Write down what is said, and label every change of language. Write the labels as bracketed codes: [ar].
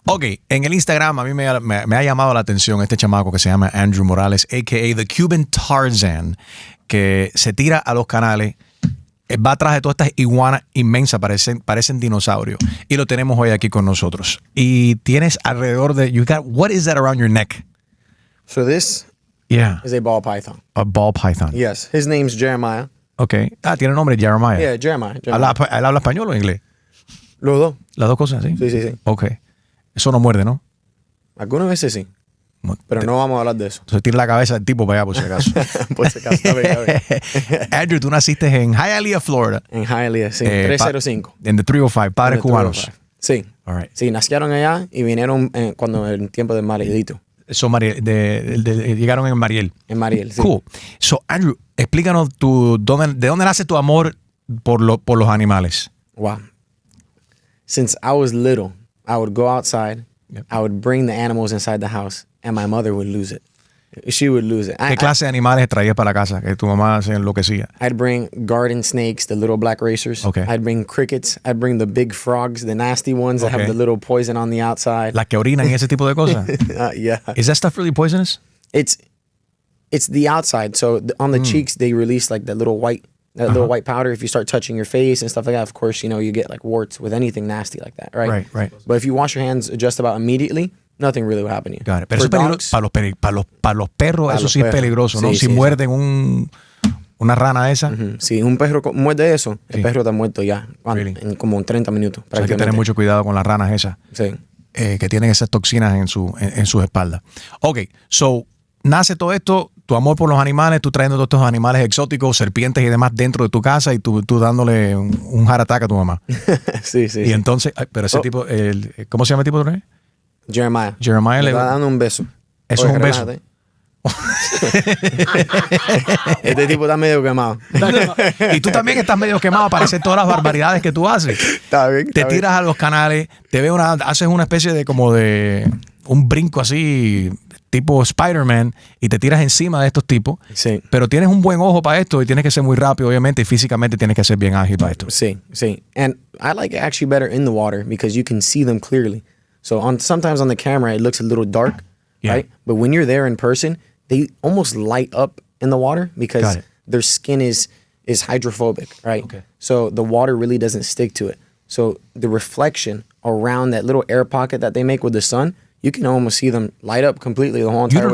[es] Ok, en el Instagram a mí me ha llamado la atención este chamaco que se llama Andrew Morales, a.k.a. The Cuban Tarzan, que se tira a los canales, va atrás de todas estas iguanas inmensas, parecen dinosaurios, y lo tenemos hoy aquí con nosotros. Y tienes alrededor de, [en] what is that around your neck? So this is a ball python. A ball python. Yes, his name's Jeremiah. [es] Ok. Tiene nombre Jeremiah. [en] Yeah, Jeremiah. [es] ¿Él habla español o inglés? Los dos. Las dos cosas, ¿sí? Sí. Ok. Eso no muerde, ¿no? Algunas veces sí. Pero no vamos a hablar de eso. Entonces tira la cabeza del tipo para allá, por si acaso. Por si acaso. A ver. Andrew, tú naciste en Hialeah, Florida. En Hialeah, sí. 305. En the 305. Padres cubanos. Sí. [en] All right. [es] Sí, nacieron allá y vinieron cuando en tiempo del maridito. Llegaron en Mariel. En Mariel, sí. [en] Cool. [es] So, Andrew, explícanos de dónde nace tu amor por los animales. [en] Wow. Since I was little, I would go outside, I would bring the animals inside the house, and my mother would lose it. She would lose it. [es] ¿Qué clase de animales traías para la casa que tu mamá se enloquecía? [en] I'd bring garden snakes, the little black racers. Okay. I'd bring crickets. I'd bring the big frogs, the nasty ones that have the little poison on the outside. [es] Las que orinan y ese tipo de cosas. [en] Yeah. Is that stuff really poisonous? It's the outside. So on the cheeks, they release like that little white powder. If you start touching your face and stuff like that, of course, you get like warts with anything nasty like that, right? Right. But if you wash your hands just about immediately, nothing really will happen to you. Got it. [es] Pero eso es peligroso para los perros, eso sí es peligroso, ¿no? Si muerden una rana esa. Si un perro muerde eso, el perro está muerto ya. [en] Really? [es] En como 30 minutos. O sea, hay que tener mucho cuidado con las ranas esas. Sí. Que tienen esas toxinas en sus espaldas. Ok, so, nace todo esto, tu amor por los animales, tú trayendo todos estos animales exóticos, serpientes y demás dentro de tu casa y tú dándole un heart attack a tu mamá. Sí. Y entonces, pero ese tipo, ¿cómo se llama el tipo de rey? Jeremiah le está dando un beso. Eso es un beso. Este tipo está medio quemado. Y tú también estás medio quemado para hacer todas las barbaridades que tú haces. Está bien. Te tiras a los canales, haces una especie de como de un brinco así, tipo Spider-Man, y te tiras encima de estos tipos. Sí. Pero tienes un buen ojo para esto y tienes que ser muy rápido, obviamente, y físicamente tienes que ser bien ágil para esto. Sí. [en] And I like it actually better in the water because you can see them clearly. So sometimes on the camera it looks a little dark, right? But when you're there in person, they almost light up in the water because their skin is hydrophobic, right? Okay. So the water really doesn't stick to it. So the reflection around that little air pocket that they make with the sun, you can almost see them light up completely the whole entire way through.